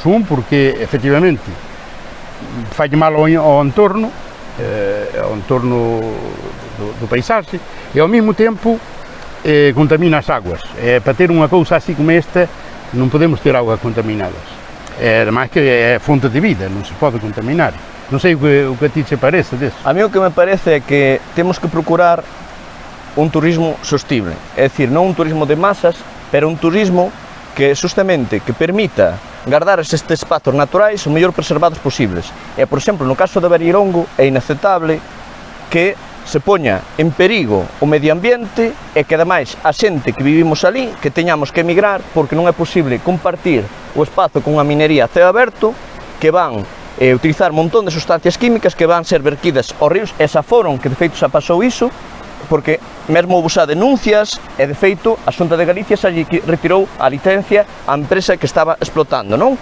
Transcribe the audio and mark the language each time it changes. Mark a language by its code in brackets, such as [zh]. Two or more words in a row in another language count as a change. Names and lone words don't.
[gl] Um, porque efetivamente faz mal ao entorno do paisagem, e ao mesmo tempo contamina as águas. Para ter uma coisa assim como esta, não podemos ter águas contaminadas. Además que é fonte de vida, não se pode contaminar. Não sei o que a ti te parece disso. A mí o que me parece é que temos que procurar un turismo sostible, é dicir, non un turismo de masas, pero un turismo que justamente que permita guardar estes espazos naturais o mellor preservados posibles. E, por exemplo, no caso de Barilongo é inaceptable que se poña en perigo o medio ambiente e que, ademais, a xente que vivimos ali, que teñamos que emigrar porque non é posible compartir o espazo con unha minería a ceo aberto, que van utilizar un montón de sustancias químicas que van ser vertidas aos ríos, e xa foron, que de feito xa pasou iso, porque mesmo houve xa denuncias e de feito a Xunta de Galicia xa retirou a licencia á empresa que estaba explotando, non?